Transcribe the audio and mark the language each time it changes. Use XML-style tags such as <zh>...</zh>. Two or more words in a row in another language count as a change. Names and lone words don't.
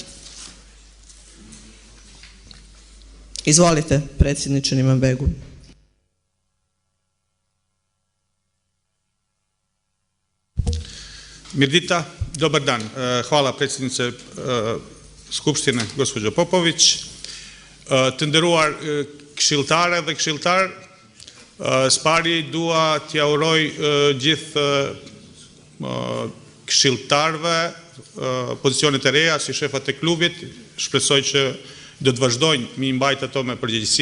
<sr>Izvolite, predsjedniče Nimambegu. Mirdita, dobar dan. Hvala predsjednice Skupštine, gospođo Popović.</sr> <sq>Të nderuar këshilltare dhe këshilltar, spari dua t'ja uroj gjithë këshilltarëve pozicionet e reja si shefat e klubit. Shpresoj që do të vazhdojnë mi mbajt ato me përgjegjësi.</sq>